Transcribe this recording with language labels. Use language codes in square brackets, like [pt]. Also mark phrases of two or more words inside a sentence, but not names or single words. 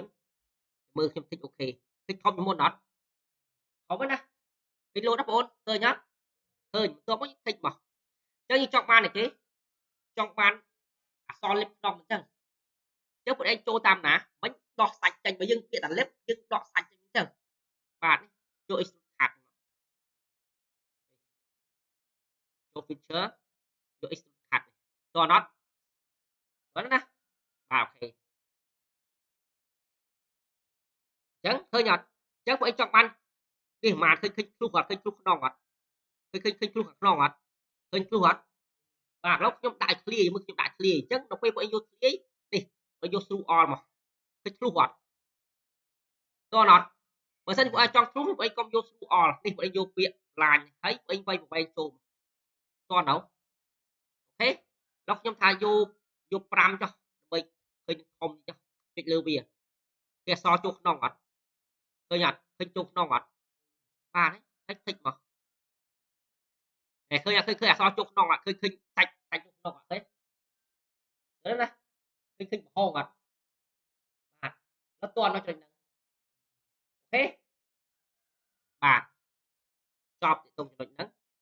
[km] មើលខ្ញុំតិចអូខេតិចធំជាងមុនអត់ធំហ្នឹងណាតិចលោតណាបងឃើញអត់ឃើញបន្ទាប់មកតិចមកអញ្ចឹងយើងចង់បានអីគេចង់បានអក្សរលិបក្នុងអញ្ចឹងអញ្ចឹងពួកឯងចូលតាមណាមិញដោះសាច់ចេញបើយើងពាក្យតែលិបយើងដកសាច់ចេញអញ្ចឹងបាទយក [en] extrude cut [km] ចូល feature យក [en] extrude cut [km] តោះអត់ហ្នឹងណាបាទអូខេ អញ្ចឹងឃើញអត់អញ្ចឹងពួកឯងចង់បាននេះប្រហែលឃើញភ្លុះអត់ឃើញភ្លុះក្នុងអត់ឃើញភ្លុះខាងក្នុងអត់ឃើញភ្លុះអត់បាទឥឡូវខ្ញុំដាក់ឲ្យធ្លាយមើលខ្ញុំដាក់ធ្លាយអញ្ចឹង ដល់ពេលពួកឯងយកធ្លាយនេះបើយក [en] through all [km] មកឃើញភ្លុះអត់តោះអត់បើសិនពួកឯងចង់ភ្លុះពួកឯងកុំយក [en] through all [km] នេះ ពួកឯងយកពាក្យឡាញហើយពួកឯងវាយប្រវែងចូលតោះអូខេដល់ខ្ញុំថាយក 5ចុះដើម្បីឃើញធំចុះចុចលើវាគេអសចូលក្នុងអត់ឃើញអត់ឃើញចូលក្នុងអត់បាទហើយតិចមកតែឃើញអត់ឃើញអសចូលក្នុងអត់ឃើញសាច់ចូលក្នុងអត់ទេឃើញណាឃើញប្រហោងអត់បាទដល់តន់ដល់ចំណុចហ្នឹងអូខេបាទចប់ទីតុងចំណុចហ្នឹង